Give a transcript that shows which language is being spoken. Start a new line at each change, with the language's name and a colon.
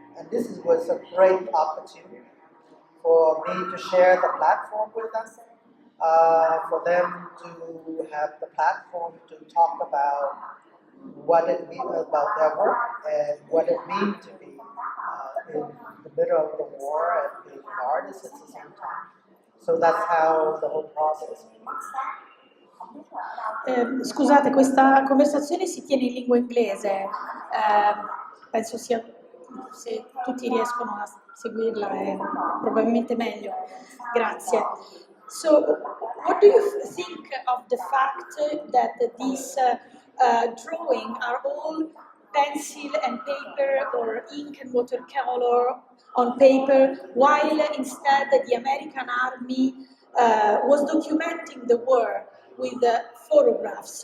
English: And this was a great opportunity for me to share the platform with them, for them to have the platform to talk about what it means about their work and what it means to be in the middle of the war and being an artist at the same time. So that's how the whole process
Italian: Scusate, questa conversazione si tiene in lingua inglese, penso sia, se tutti riescono a seguirla è probabilmente meglio. Grazie.
English: So, what do you think of the fact that these drawings are all pencil and paper or ink and watercolor on paper, while instead the American army was documenting the war with photographs?